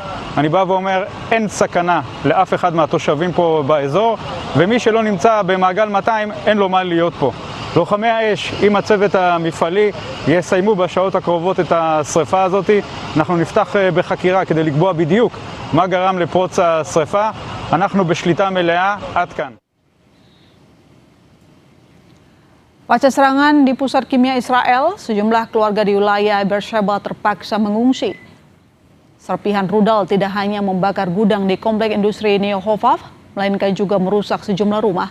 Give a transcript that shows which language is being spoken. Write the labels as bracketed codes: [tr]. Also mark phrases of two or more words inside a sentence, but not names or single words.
[he] אני בא ואומר, אין סכנה לאף אחד מהתושבים פה באזור, ומי שלא נמצא במעגל 200 אין לו מה להיות פה. לוחמי האש עם הצוות המפעלי יסיימו בשעות הקרובות את השריפה הזאת. אנחנו נפתח בחקירה כדי לקבוע בדיוק מה גרם לפרוץ השריפה. אנחנו בשליטה מלאה. עד כאן. [id] Pasca serangan di pusat kimia Israel, sejumlah keluarga di wilayah Beersheba terpaksa mengungsi. Serpihan rudal tidak hanya membakar gudang di komplek industri Neo Hovav, melainkan juga merusak sejumlah rumah.